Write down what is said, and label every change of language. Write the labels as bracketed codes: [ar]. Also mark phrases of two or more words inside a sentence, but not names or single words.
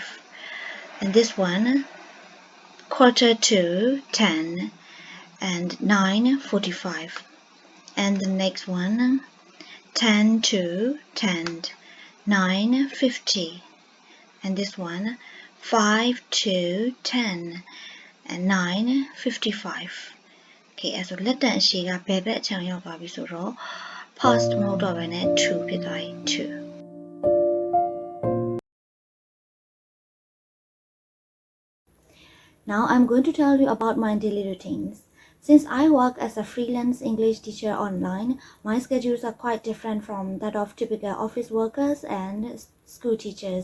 [en] And this one, quarter to 10 and 9:45. And the next one, 10 to 10, 9:50. And this one, 5 to 10 and 9:55. [my] Okay အဲ့ဆိုလက်တန်အရှိကဘယ်ဘက်အချမ်းရောက်သွားပြီဆိုတော့ past မဟုတ်တော့ဘဲနဲ့ to ဖြစ်သွားပြီ to [en] Now I'm going to tell you about my daily routines. Since I work as a freelance English teacher online, my schedules are quite different from that of typical office workers and school teachers.